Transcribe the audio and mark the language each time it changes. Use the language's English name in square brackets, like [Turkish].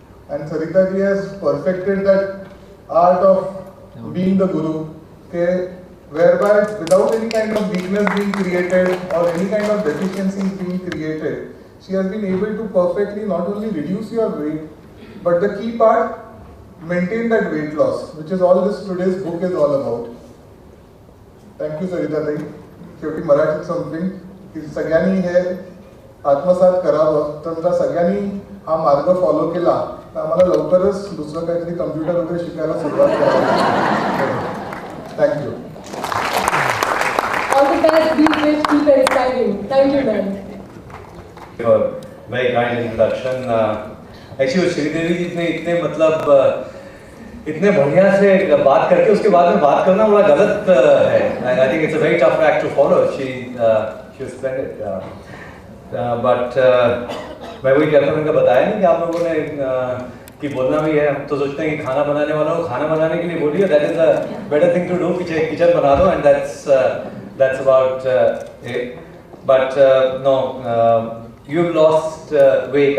[English] And Sarita ji has perfected that art of being the guru, whereby without any kind of weakness being created or any kind of deficiencies being created, she has been able to perfectly not only reduce your weight, but the key part, maintain that weight loss, which is all this today's book is all about. Thank you Sarita ji. [Marathi] शेवटी मराठीत something की सगळ्यांनी हे आत्मसात करावं, तर सगळ्यांनी हा मार्ग फॉलो केला तर आम्हाला लवकरच दुसरं काहीतरी कम्प्युटर वगैरे शिकायला सुरुवात करावी. [English] Thank you. All the best, be great, keep it exciting. Thank you, man. Your very kind introduction. [Hindi] Actually, Sridevi जी ने इतने मतलब इतने बढ़िया से बात करके उसके बाद में बात करना बड़ा गलत है. [English] I think it's a very tough act to follow. She was splendid. [Hindi] But मैं वही कहता हूँ, मैंने बताया नहीं कि आप लोगों ने कि बोलना भी है. हम तो सोचते हैं कि खाना बनाने वाला को खाना बनाने के लिए बोलिए, [English] that is a better thing to do. [Hindi] पीछे किचन बना दो, [English] and that's about it. But no, you've lost weight.